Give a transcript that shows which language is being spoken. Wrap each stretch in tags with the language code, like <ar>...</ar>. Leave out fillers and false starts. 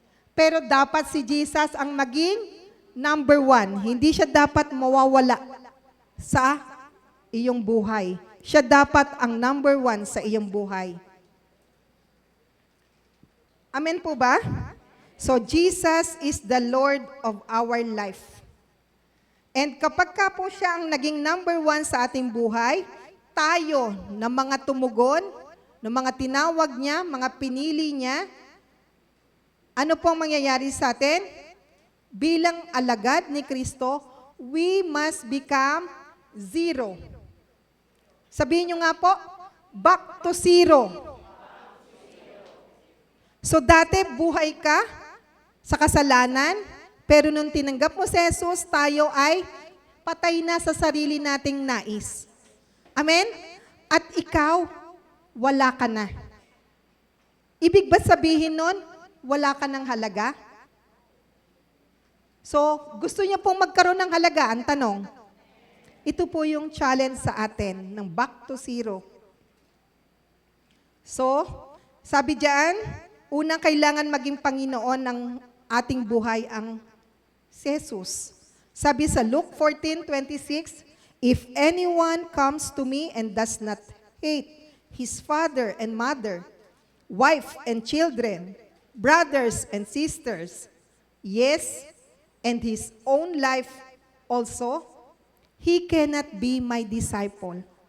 <tl>Pero dapat si Jesus ang maging number 1. Hindi siya dapat mawawala sa iyong buhay. Siya dapat ang number 1 sa iyong buhay. Amen po ba?</tl> <en>So, Jesus is the Lord of our life.</en> <tl>And kapag ka po siya ang naging number 1 sa ating buhay, tayo na mga tumugon, na mga tinawag niya, mga pinili niya, ano pong mangyayari sa atin? Bilang alagad ni Kristo,</tl> <en>we must become zero.</en> <tl>Sabihin nyo nga po,</tl> <en>back to zero.</en> <tl>So dati buhay ka sa kasalanan, pero nung tinanggap mo si Jesus, tayo ay patay na sa sarili nating nais. Amen? At ikaw, wala ka na. Ibig ba sabihin nun, wala ka ng halaga? So, gusto niya pong magkaroon ng halaga, ang tanong. Ito po yung challenge sa atin, ng</tl> <en>back to zero.</en> <tl>So, sabi diyan, unang kailangan maging Panginoon ng ating buhay ang si Jesus. Sabi sa</tl> <en>Luke 14:26, if anyone comes to me and does not hate his father and mother, wife and children, brothers and sisters, yes, and his own life also, he cannot be my disciple.</en>